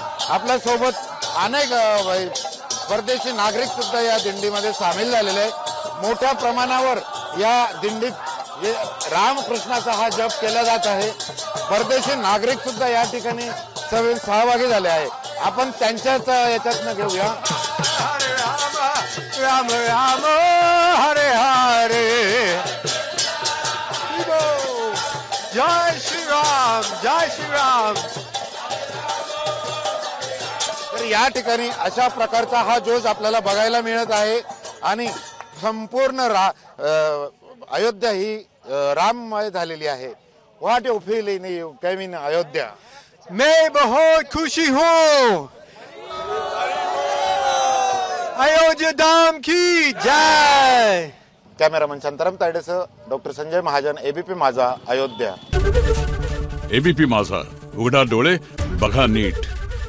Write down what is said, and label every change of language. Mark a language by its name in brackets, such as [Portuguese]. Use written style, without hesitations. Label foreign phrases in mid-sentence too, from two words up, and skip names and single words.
[Marathi] आपल्या सोबत अनेक परदेशी नागरिक सुद्धा या दिंडीमध्ये सामील झालेले आहेत। मोठ्या प्रमाणावर या दिंडीत रामकृष्णाचा हा जप केला जात आहे। परदेशी नागरिक सुद्धा या ठिकाणी सहभागी झाले आहे। आपण त्यांच्याच याच्यातनं घेऊया। [Hindi] राम राम हरे हरे, जय श्री राम, जय श्री राम। [Marathi] तर या ठिकाणी अशा प्रकारचा हा जोश आपल्याला बघायला मिळत आहे आणि संपूर्ण अयोध्या ही राममय झालेली आहे। [English] What you feel in you come in Ayodhya? [Hindi] मैं बहुत खुशी हूँ। अयोध्या धाम की जय। [Marathi] कॅमेरामन शांताराम तायडेसह डॉक्टर संजय महाजन, एबीपी माझा, अयोध्या। एबीपी माझा, उघडा डोळे बघा नीट।